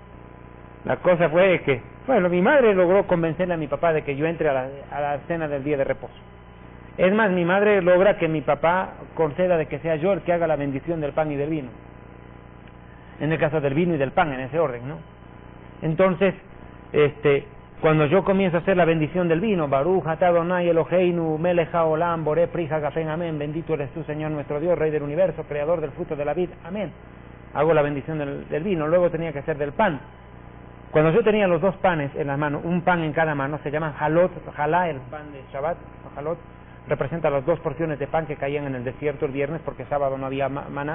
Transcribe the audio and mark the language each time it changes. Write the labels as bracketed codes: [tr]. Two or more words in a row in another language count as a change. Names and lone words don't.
[es] La cosa fue que, bueno, mi madre logró convencerle a mi papá de que yo entre a la cena del día de reposo. Es más, mi madre logra que mi papá conceda de que sea yo el que haga la bendición del pan y del vino. En el caso del vino y del pan, en ese orden, ¿no? Entonces, cuando yo comienzo a hacer la bendición del vino, [he] ברוך אתה אדני אלהינו מלך העולם בורא פרי הגפן, [es] amén, bendito eres tú, Señor nuestro Dios, Rey del universo, creador del fruto de la vid, amén. Hago la bendición del vino, luego tenía que hacer del pan. Cuando yo tenía los dos panes en las manos, un pan en cada mano, se llaman halot, halá, el pan de Shabbat, halot, representa las dos porciones de pan que caían en el desierto el viernes, porque sábado no había maná.